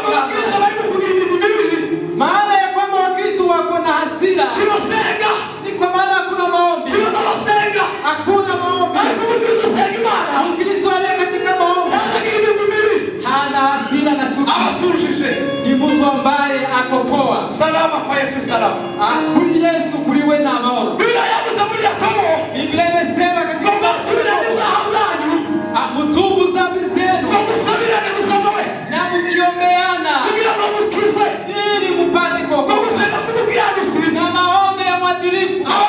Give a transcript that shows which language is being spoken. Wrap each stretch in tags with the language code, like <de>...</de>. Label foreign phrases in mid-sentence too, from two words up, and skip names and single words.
<sw>Maana ya kwamba Wakristo wako na hasira ni kwa maana hakuna maombi. Hakuna maombi. Mkristo aliye katika maombi hana hasira na chuki. Ni mtu ambaye ako poa. Salama kwa Yesu salama.</sw> <rn>Kuri Yesu kuriwe na amahoro.</rn> <sw>Biblia imesema katika mtubu dhambi zenu na mkiombeana ili mpate kuokoka. Na maombi ya mwadilifu.</sw>